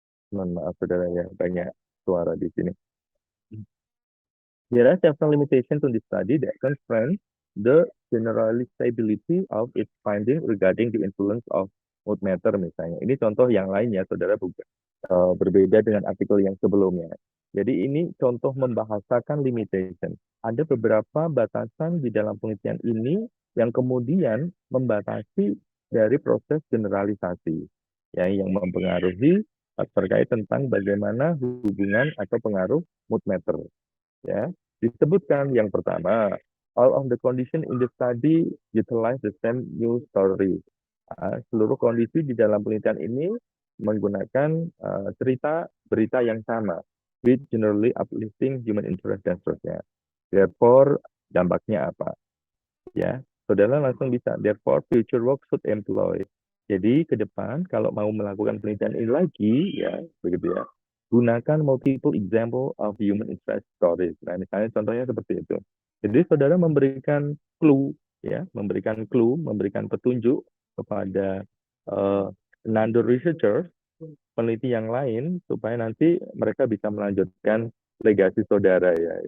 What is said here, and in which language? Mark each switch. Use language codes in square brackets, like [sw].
[id] Mohon maaf saudara ya, banyak suara di sini. [en] There are several limitations to this study that constrain the generalizability of its finding regarding the influence of mood matter [id] misalnya. Ini contoh yang lain ya, saudara buka. Berbeda dengan artikel yang sebelumnya. Jadi ini contoh membahasakan limitation. Ada beberapa batasan di dalam penelitian ini yang kemudian membatasi dari proses generalisasi, ya, yang mempengaruhi terkait tentang bagaimana hubungan atau pengaruh mood matter. Ya, disebutkan yang pertama, [en] all of the condition in the study utilize the same news story. [id] Seluruh kondisi di dalam penelitian ini menggunakan cerita berita yang sama, [en] with generally uplifting human interest [id] dan seterusnya. Therefore, dampaknya apa? Ya, saudara langsung bisa. [en] Therefore, future work should employ. [id] Jadi ke depan kalau mau melakukan penelitian ini lagi, ya begitu ya. Gunakan [en] multiple example of human interest stories. [id] Nah, misalnya contohnya seperti itu. Jadi saudara memberikan clue, ya, memberikan petunjuk kepada non researcher, peneliti yang lain supaya nanti mereka bisa melanjutkan legasi saudara ya.